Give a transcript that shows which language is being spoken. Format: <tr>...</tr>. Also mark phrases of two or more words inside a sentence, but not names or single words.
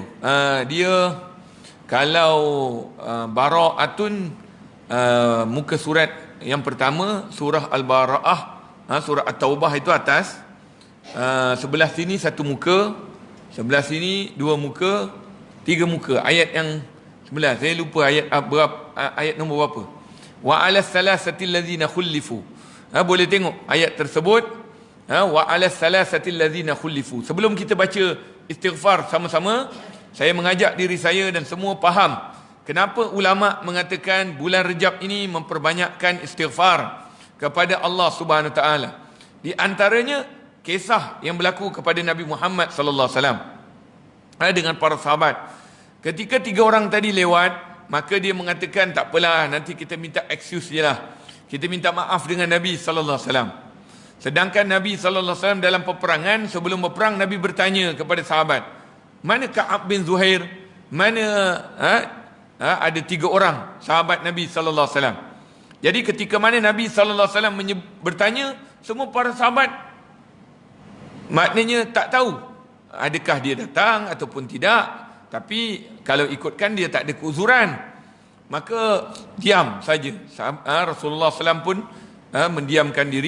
<ms>Dia kalau Bara'atun muka surat yang pertama surah Al-Bara'ah, surah At-Taubah itu atas. Sebelah sini 1 muka, sebelah sini 2 muka, 3 muka. Ayat yang sebelah saya lupa ayat ayat nombor berapa.</ms> <ar>وعلى الثلاثة الذين خلفوا.</ar> <ms>Boleh tengok ayat tersebut.</ms> <ar>وعلى الثلاثة الذين خلفوا.</ar> <ms>Sebelum kita baca istighfar sama-sama, saya mengajak diri saya dan semua faham kenapa ulama mengatakan bulan Rejab ini memperbanyakkan istighfar kepada Allah</ms> <ar>سبحانه وتعالى.</ar> <ms>Di antaranya kisah yang berlaku kepada Nabi Muhammad</ms> <ar>صلى الله عليه وسلم</ar> <ms>dengan para sahabat. Ketika 3 orang tadi lewat, maka dia mengatakan tak apalah, nanti kita minta excuse je lah. Kita minta maaf dengan Nabi</ms> <ar>صلى الله عليه وسلم.</ar> <ms>Sedangkan Nabi</ms> <ar>صلى الله عليه وسلم</ar> <ms>dalam peperangan, sebelum berperang Nabi bertanya kepada sahabat, mana Ka'ab bin Zuhair? Mana ada 3 orang sahabat Nabi</ms> <ar>صلى الله عليه وسلم.</ar> <ms>Jadi ketika mana Nabi</ms> <ar>صلى الله عليه وسلم</ar> <ms>bertanya, semua para sahabat maknanya tak tahu adakah dia datang ataupun tidak. Tapi kalau ikutkan dia tak ada keuzuran, maka diam saja. Rasulullah SAW pun mendiamkan diri.</ms>